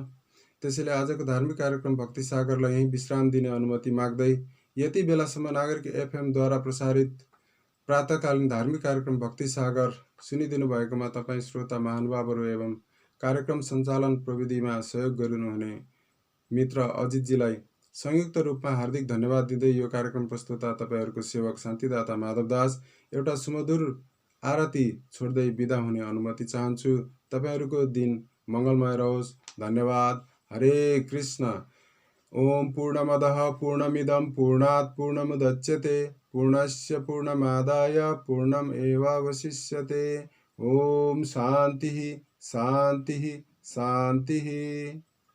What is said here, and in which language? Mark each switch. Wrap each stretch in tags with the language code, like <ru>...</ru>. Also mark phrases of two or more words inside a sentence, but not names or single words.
<ne>त्यसैले आजको धार्मिक कार्यक्रम भक्ति सागरलाई यहीँ विश्राम दिने अनुमति माग्दै, यति बेलासम्म नागरिक एफएमद्वारा प्रसारित प्रातःकालीन धार्मिक कार्यक्रम भक्ति सागर सुनिदिनु भएकोमा तपाईँ श्रोता महानुभावहरू एवं कार्यक्रम सञ्चालन प्रविधिमा सहयोग गरिनुहुने मित्र अजितजीलाई संयुक्त रूपमा हार्दिक धन्यवाद दिँदै यो कार्यक्रम प्रस्तुता तपाईँहरूको सेवक शान्तिदाता माधवदास एउटा सुमधुर आरती छोड्दै बिदा हुने अनुमति चाहन्छु। तपाईँहरूको दिन मङ्गलमय रहोस्। धन्यवाद। हरे कृष्ण।</ne> <sa>ओम पूर्णमदः पूर्णमिदं पूर्णात् पूर्णमुदच्यते पूर्णस्य पूर्णमादाय पूर्णमेवावशिष्यते। ओम शान्तिः शान्तिः शान्तिः।</sa>